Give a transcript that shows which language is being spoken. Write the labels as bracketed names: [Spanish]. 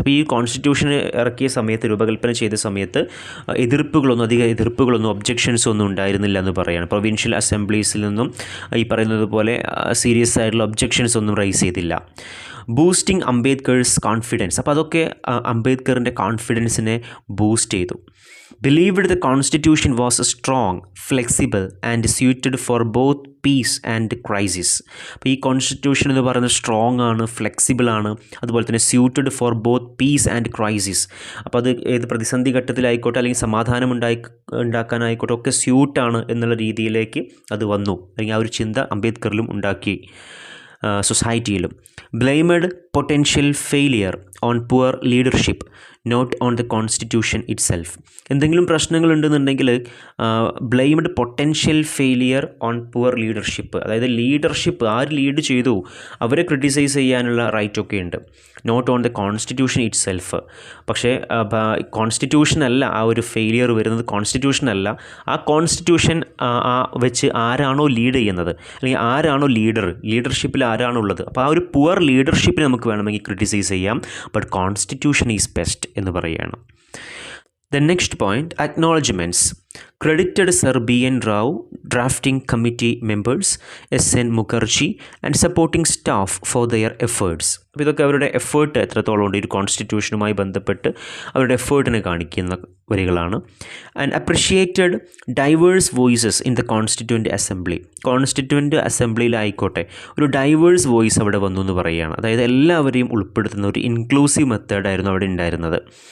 [Malayalam] അപ്പോൾ ഈ കോൺസ്റ്റിറ്റ്യൂഷൻ ഇറക്കിയ സമയത്ത്, രൂപകൽപ്പന ചെയ്ത സമയത്ത് അധിക എതിർപ്പുകളൊന്നും ഒബ്ജെക്ഷൻസ് ഒന്നും ഉണ്ടായിരുന്നില്ല എന്ന് പറയുകയാണ്. പ്രൊവിൻഷ്യൽ അസംബ്ലീസിൽ നിന്നും ഈ പറയുന്നത് പോലെ സീരിയസ് ആയിട്ടുള്ള ഒബ്ജെക്ഷൻസ് ഒന്നും റൈസ് ചെയ്തില്ല. [English] Boosting Ambedkar's confidence. [Malayalam] അപ്പോൾ അതൊക്കെ അംബേദ്കറിൻ്റെ കോൺഫിഡൻസിനെ ബൂസ്റ്റ് ചെയ്തു. [English] believed the constitution was strong, flexible and suited for both peace and crisis. [Malayalam] അപ്പോൾ ഈ കോൺസ്റ്റിറ്റ്യൂഷൻ എന്ന് പറയുന്നത് സ്ട്രോങ് ആണ്, ഫ്ലെക്സിബിൾ ആണ്, അതുപോലെ തന്നെ [English] Suited for both peace and crisis. [Malayalam] അപ്പോൾ അത് ഏത് പ്രതിസന്ധി ഘട്ടത്തിലായിക്കോട്ടെ അല്ലെങ്കിൽ സമാധാനം ഉണ്ടാക്കാനായിക്കോട്ടെ ഒക്കെ സ്യൂട്ടാണ് എന്നുള്ള രീതിയിലേക്ക് അത് വന്നു. അല്ലെങ്കിൽ ആ ഒരു ചിന്ത അംബേദ്കറിലും ഉണ്ടാക്കി സൊസൈറ്റിയിലും. [English] Blamed potential failure on poor leadership, not on the constitution itself. [Malayalam] എന്തെങ്കിലും പ്രശ്നങ്ങളുണ്ടെന്നുണ്ടെങ്കിൽ [English] blamed potential failure on poor leadership, [Malayalam] അതായത് ലീഡർഷിപ്പ് ആര് ലീഡ് ചെയ്തു അവരെ ക്രിട്ടിസൈസ് ചെയ്യാനുള്ള റൈറ്റൊക്കെ ഉണ്ട്. [English] Not on the constitution itself. [Malayalam] പക്ഷേ കോൺസ്റ്റിറ്റ്യൂഷൻ അല്ല ആ ഒരു ഫെയിലിയർ വരുന്നത്, കോൺസ്റ്റിറ്റ്യൂഷൻ അല്ല, ആ കോൺസ്റ്റിറ്റ്യൂഷൻ വെച്ച് ആരാണോ ലീഡ് ചെയ്യുന്നത് അല്ലെങ്കിൽ ആരാണോ ലീഡർഷിപ്പിൽ ആരാണോ ഉള്ളത്, അപ്പോൾ ആ ഒരു പുവർ ലീഡർഷിപ്പിനെ നമുക്ക് വേണമെങ്കിൽ ക്രിട്ടിസൈസ് ചെയ്യാം. [English] but constitution is best [Malayalam] എന്ന് പറയുകയാണ്. [English] The next point, acknowledgements. Credited Sir B.N. Rao, drafting committee members, S.N. Mukherjee and supporting staff for their efforts. [Malayalam] അപ്പോൾ ഇതൊക്കെ അവരുടെ എഫേർട്ട് എത്രത്തോളം ഉണ്ട് ഈ ഒരു കോൺസ്റ്റിറ്റ്യൂഷനുമായി ബന്ധപ്പെട്ട് അവരുടെ എഫേർട്ടിനെ കാണിക്കുന്ന വരികളാണ്. [English] And appreciated diverse voices in the constituent assembly. [Malayalam] Constituent അസംബ്ലിയിലായിക്കോട്ടെ ഒരു ഡൈവേഴ്സ് വോയിസ് അവിടെ വന്നു എന്ന് പറയുകയാണ്. അതായത് എല്ലാവരെയും ഉൾപ്പെടുത്തുന്ന ഒരു ഇൻക്ലൂസീവ് മെത്തേഡായിരുന്നു അവിടെ ഉണ്ടായിരുന്നത്.